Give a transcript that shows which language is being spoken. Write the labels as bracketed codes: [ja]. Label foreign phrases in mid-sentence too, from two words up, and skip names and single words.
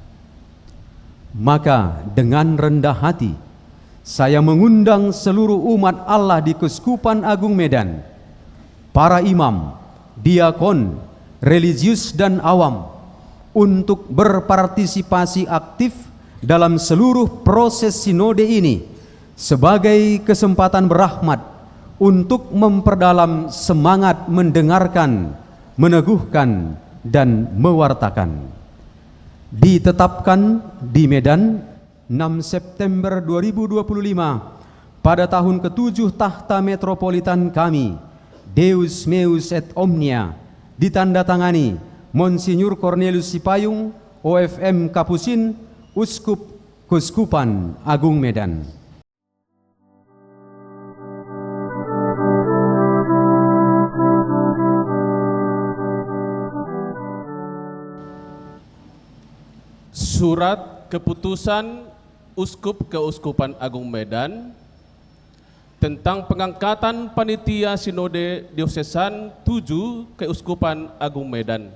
[id] Maka dengan rendah hati saya mengundang seluruh umat Allah di Keuskupan Agung Medan, para imam, diakon, religius dan awam untuk berpartisipasi aktif dalam seluruh proses sinode ini sebagai kesempatan berahmat untuk memperdalam semangat mendengarkan, meneguhkan, dan mewartakan. Ditetapkan di Medan 6 September 2025 pada tahun ke-7 tahta metropolitan kami, [la] Deus Meus et Omnia, [id] ditandatangani Monsinyur Cornelius Sipayung, OFM Kapusin, Uskup Keuskupan Agung Medan. Surat Keputusan Uskup Keuskupan Agung Medan tentang pengangkatan Panitia Sinode Diosesan 7 Keuskupan Agung Medan.